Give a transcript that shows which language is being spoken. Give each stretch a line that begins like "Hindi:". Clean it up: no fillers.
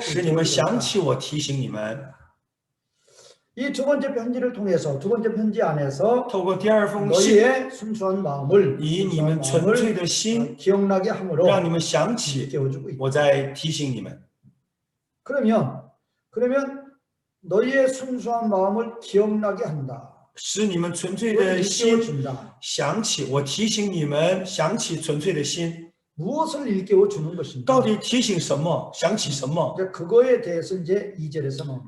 Chinese: 使你们想起我提醒你们。
Korean: 이 두 번째 편지를 통해서 두 번째 편지 안에서
Chinese: 透过第2封信，
Korean: 너희의 순수한 마음을
Chinese: 以你们纯粹的心，
Korean: 기억나게 함으로
Chinese: 让你们想起，
Korean: 깨워주고 있다.
Chinese: 我在提醒你们。
Korean: 그러면 그러면 너희의 순수한 마음을 기억나게 한다.
Chinese: 使你们纯粹的心
Korean: 일깨워준다.
Chinese: 想起。我提醒你们，想起纯粹的心。
Korean: 무엇을 일깨워 주는 것인가?
Chinese: 到底提醒什么？想起什么？
Korean: 이제 그거에 대해서 이제 2절에서 뭐